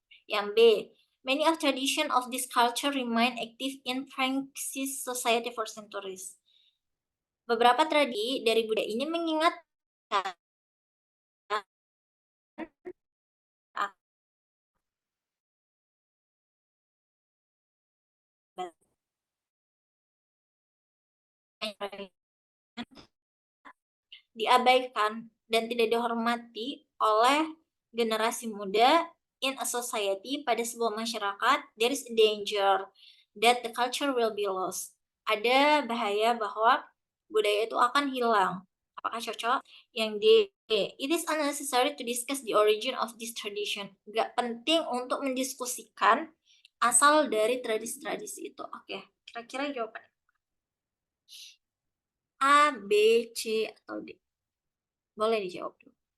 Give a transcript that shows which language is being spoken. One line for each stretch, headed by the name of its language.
Indonesian: Yang B,
English: many of tradition of this culture remain active in Frankish society for centuries.
Indonesian: Beberapa tradisi dari budaya ini mengingatkan diabaikan dan tidak dihormati oleh generasi muda
English: in a society.
Indonesian: Pada sebuah masyarakat,
English: there is a danger that the culture will be lost.
Indonesian: Ada bahaya bahwa budaya itu akan hilang. Apakah cocok? Yang D,
English: it is unnecessary to discuss the origin of this tradition.
Indonesian: Gak penting untuk mendiskusikan asal dari tradisi-tradisi itu. Oke, kira-kira jawaban A, B, C, atau D? Boleh dijawab dulu.